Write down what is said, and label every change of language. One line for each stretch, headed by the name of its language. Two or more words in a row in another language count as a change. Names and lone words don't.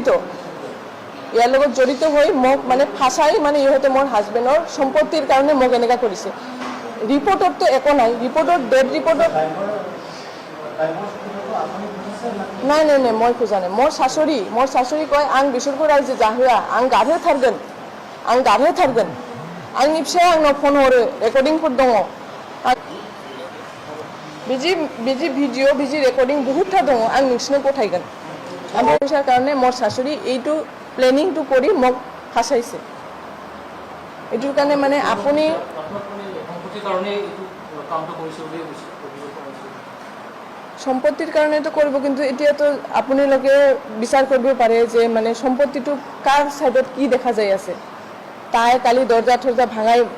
Assamese: জড়িত হৈ মোক মানে ফাঁচাই মানে ইহঁতে মোৰ হাজবেণ্ডৰ সম্পত্তিৰ কাৰণে মোক এনেকুৱা কৰিছে ৰিপৰ্টততো একো নাই ৰিপৰ্টত
English: dead report
Assamese: নাই মই খোজা নাই মোৰ শাশুড়ি কয়
Bodo: आं बिसोरखौ रायजो जाहोआ आं गारहोथारगोन आं निफ्राय आंनाव फन हरो रेकर्डिंफोर दङ बिदि भिडिअ बिदि रेकर्डिं बहुतथा दङ आं नोंसिनो गथायगोन ओमफ्राय फैसार
Assamese: কাৰণে মোৰ শাশুড়ি এইটো প্লেনিংটো কৰি মোক ফাঁচাইছে এইটোৰ কাৰণে মানে আপুনি সম্পত্তিৰ কাৰণেতো কৰিব কিন্তু এতিয়াতো আপোনালোকে বিচাৰ কৰিব পাৰে যে মানে সম্পত্তিটো কাৰ সাইডত কি দেখা যায় আছে তাই কালি দৰ্জা ভাঙাই